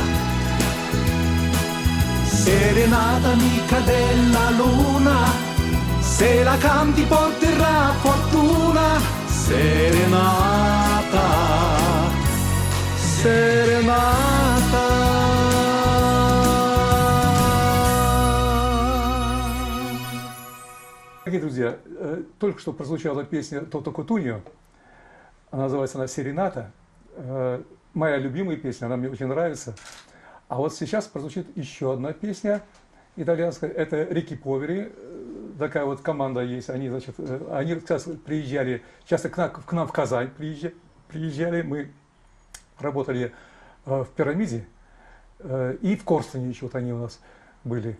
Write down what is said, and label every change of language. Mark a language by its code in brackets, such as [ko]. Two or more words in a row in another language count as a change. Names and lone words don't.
[it] Serenata amica della luna, se la canti porterà fortuna. Serenata, serenata. [ru] Дорогие друзья, только что прозвучала песня Тото Кутуньо, называется она «Серената», моя любимая песня, она мне очень нравится. А вот сейчас прозвучит еще одна песня итальянская, это Рики Повери, такая вот команда есть, они, значит, они приезжали, часто к нам в Казань приезжали, мы работали в «Пирамиде», и в Корстене еще вот они у нас были.